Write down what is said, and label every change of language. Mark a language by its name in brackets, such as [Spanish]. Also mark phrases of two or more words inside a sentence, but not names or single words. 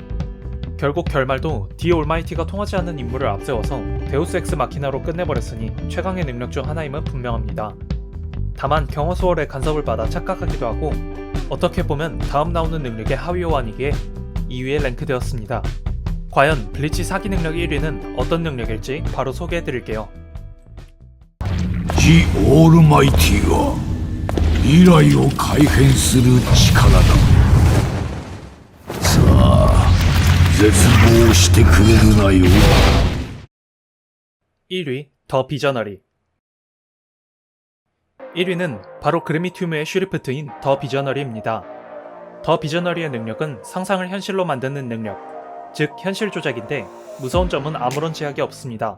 [Korean] 결국 결말도 디 올마이티가 통하지 않는 임무를 앞세워서 데우스 엑스 마키나로 끝내버렸으니 최강의 능력 중 하나임은 분명합니다. 다만 경호 수월의 간섭을 받아 착각하기도 하고 어떻게 보면 다음 나오는 능력의 하위 호환이기에 2위에 랭크되었습니다. 과연 블리치 사기 능력 1위는 어떤 능력일지 바로 소개해드릴게요. [Japanese] ジ・オールマイティが未来を改変する力だ。さあ絶望してくれるなよ。 [Korean] 1위 더 비저너리. 1위는 바로 그래미튬의 슈리프트인 더 비저너리입니다. 더 비저너리의 능력은 상상을 현실로 만드는 능력, 즉 현실 조작인데 무서운 점은 아무런 제약이 없습니다.